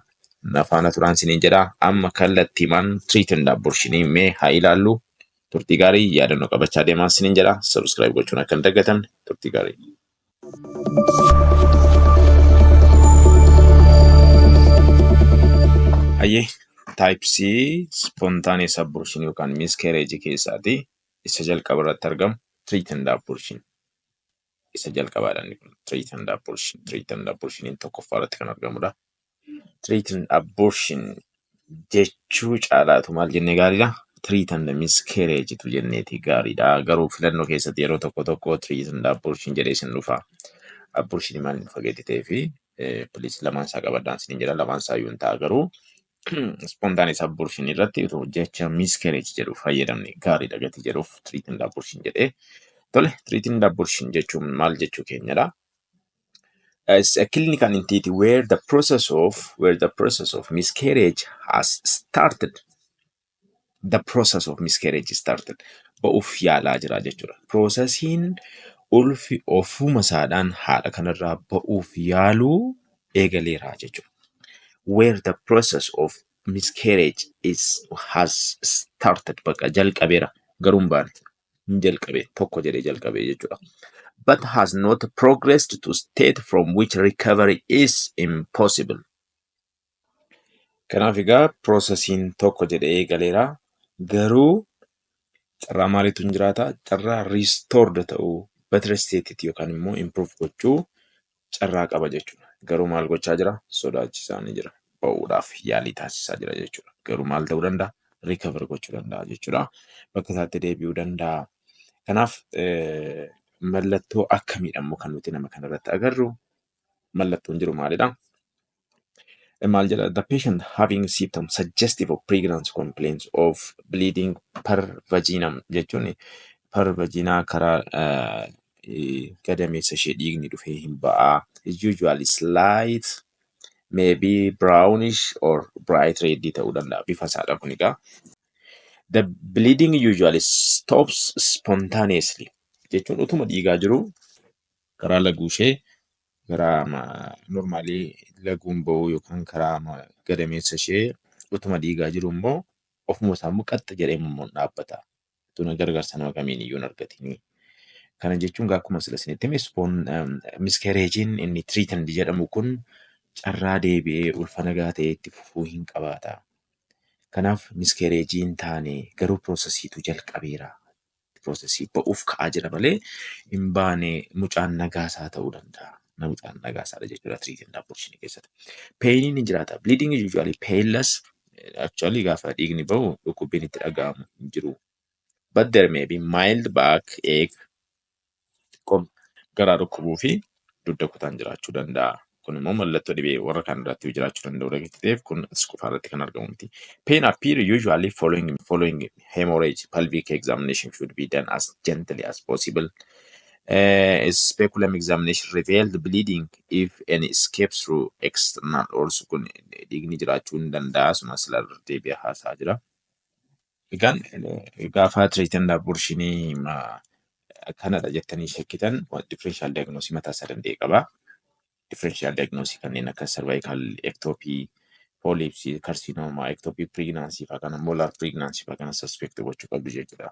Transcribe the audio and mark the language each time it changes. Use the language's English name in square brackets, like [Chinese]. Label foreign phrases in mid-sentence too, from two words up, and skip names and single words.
[Oromo] Nafaana turaan isiniin jedha. Amma kallattiimaan [English] treating abortion [Oromo] mee haa ilaallu. Turtii gaarii yaadannoo qabachaa deemaa isiniin jedha. Subscribe gochuun akka hin dagatamne. Turtii gaarii. Hayyee. [English] Type C spontaneous abortion [Oromo] yookaan miscarriage keessaati isa jalqaba irratti argamu [English] treating abortion. [Oromo] Isa jalqabaadhaan kun [English] treating abortion. Treating abortion [Oromo] tokkoffaa irratti kan argamudha. [English] Treating abortion [Oromo] jechuu caalaatu maal jennee gaariidha? [English] Treating miscarriage [Oromo] tu jenneeti gaariidha. Garuu filannoo keessatti yeroo tokko [English] treating abortion [Oromo] jedhee sin dhufa. Abortion maal hin fageettee fi please lamaan isaa qabadhaan sin jedha. Lamaan isaa yoo hin ta'a garuu [English] spontaneous abortion [Oromo] irratti jecha miscarriage jedhu fayyadamne gaariidha gati jedhuuf [English] treating abortion [Oromo] jedhee. Tole, [English] treating abortion [Oromo] jechuun maal jechuu keenyadha? [English] It's a clinical entity where the process of miscarriage has started. The process of miscarriage started. [Oromo] Ba'uuf yaalaa jira jechuudha. Processiin ulfi ofuma isaadhaan haadha kanarraa ba'uuf yaaluu eegaleera jechuudha. [English] Where the process of miscarriage has started. [Oromo] Bakka jalqabeera garuu hin baane. Jalqabe tokko jedhee jalqabe jechuudha. [English] But has not progressed to state from which recovery is impossible. [Oromo] Kanaaf egaa processiin tokko jedhee eegaleera garuu carraa maaliitu hin jiraata? Carraa restored ta'uu [English] better state [Oromo] yookaan immoo improve gochuu carraa qaba jechuudha. Garuu maal gochaa jira? Sodaachisaa ni jira. Ba'uudhaaf yaalii taasisaa jira jechuudha. Garuu maal ta'uu danda'a? recover gochuu danda'a jechuudha. Bakka isaatti deebi'uu danda'a. Kanaaf mallattoo akkamiidha immoo kan nuti nama kanarratti agarru? Mallattoon jiru maalidha? Maal jedha? [English] The patient having symptoms suggestive of pregnancy complaints of bleeding per vaginum [Oromo] jechuun per vaginaa karaa gadameessa ishee dhiigni dhufee hin ba'aa. [English] Is usually slight, maybe brownish or bright red [Oromo] ta'uu danda'a. Bifa isaadha kun egaa. [English] The bleeding usually stops spontaneously [Oromo] jechuun utuma dhiigaa jiru karaa laguu ishee karaa normaalii laguun ba'uu yookaan karaa gadameessa ishee utuma dhiigaa jiru immoo ofuma isaa immoo qaxxa jedhee immoo dhaabbata. Tuna gargaarsa nama kamiin iyyuu hin argatini. Kana jechuun akkuma sila isinitti hime miscarriage'n inni treatment jedhamu kun carraa deebi'ee ulfa nagaa ta'e itti fufuu hin qabaata. Kanaaf miscarriage'n taane garuu piroosesiitu jalqabeera. Piroosesii ba'uuf ka'aa jira malee hin baane mucaan nagaasaa ta'uu danda'a. Mucaan nagaasaadha jechuudha [English] treatment abortion [Oromo] keessatti. Painiin ni jiraata. [English] Bleeding is usually painless. [Oromo] Actually gaafa dhiigni ba'u dhukkubbiin itti dhaga'amu hin jiru. But there may be mild backache garaa dhukkubuu fi dugda kutaan jiraachuu danda'a. Kun immoo mallattoo dhibee warra kaan irratti jiraachuu danda'u dhageettiif kun as qofa irratti kan argamu miti. [English] Pain appear usually following hemorrhage. Pelvic examination should be done as gently as possible. Speculum examination revealed bleeding if any escapes through external also [Oromo] kun dhiigni jiraachuu hin danda'a. Sumas irra deebi'ee haasaa jira. Egaan gaafa [English] treatment abortionii [Oromo] kanadha jettanii shakkitan [English] differential diagnosis [Oromo] mataa isaa danda'e qaba. [English] Differential diagnosis [Oromo] kanneen akka [English] cervical ectopy, polyps, carcinoma, ectopy pregnancy [Oromo] fa'aa kana [English] molar pregnancy [Oromo] fa'aa kana suspect gochuu qabdu jechuudha.